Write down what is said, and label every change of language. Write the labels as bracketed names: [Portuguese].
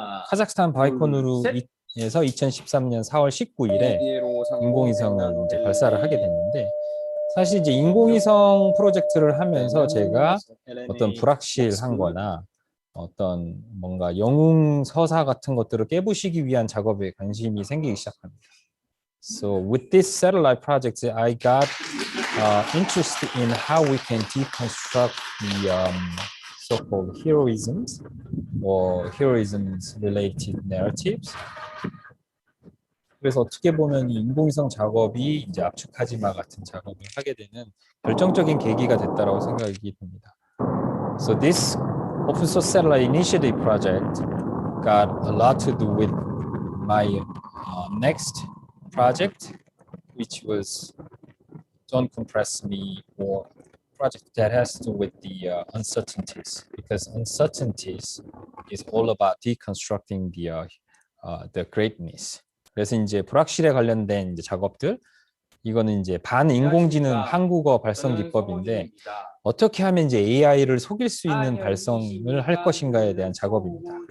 [Korean] 카자흐스탄 바이코누르에서 2013년 4월 19일에 인공위성을 이제 발사를 하게 됐는데 사실 이제 인공위성 프로젝트를 하면서 제가 어떤 불확실한 거나 어떤 뭔가 영웅 서사 같은 것들을 깨부시기 위한 작업에 관심이 생기기 시작합니다. [English] So with this satellite project, I got interested in how we can deconstruct the so-called heroisms or heroisms related narratives. [Korean] 그래서 어떻게 보면 이 인공위성 작업이 이제 압축하지마 같은 작업을 하게 되는 결정적인 계기가 됐다라고 생각이 듭니다. [English] So this Open Source Satellite Initiative project got a lot to do with my next project, which was Don't Compress Me, or project that has to do with the uncertainties, because uncertainties is all about deconstructing the greatness. [Korean] 그래서 이제 불확실에 관련된 이제 작업들, 이거는 이제 반인공지능 한국어 발성 기법인데 어떻게 하면 이제 AI를 속일 수 있는 발성을 할 것인가에 대한 작업입니다.